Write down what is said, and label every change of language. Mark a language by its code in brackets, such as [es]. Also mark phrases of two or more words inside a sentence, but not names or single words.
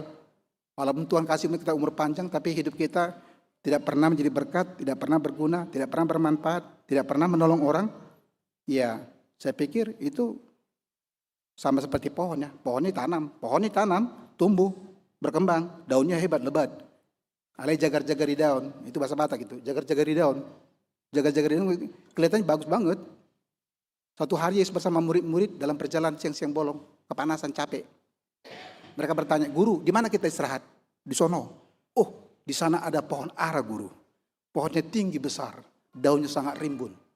[id] Walaupun Tuhan kasih kita umur panjang, tapi hidup kita tidak pernah menjadi berkat, tidak pernah berguna, tidak pernah bermanfaat, tidak pernah menolong orang. Ya, saya pikir itu sama seperti pohon ya. Pohon ditanam, tumbuh, berkembang, daunnya hebat, lebat. [bbc] Alai jagar-jagar di daun, [id] itu bahasa Batak gitu. [bbc] Jagar-jagar di daun. Jagar-jagar di daun [id] kelihatannya bagus banget. Suatu hari Yesus bersama murid-murid dalam perjalanan siang-siang bolong, kepanasan, capek. Mereka bertanya, "Guru, di mana kita istirahat?" "Di sono." "Oh, di sana ada pohon ara, Guru. Pohonnya tinggi besar, daunnya sangat rimbun."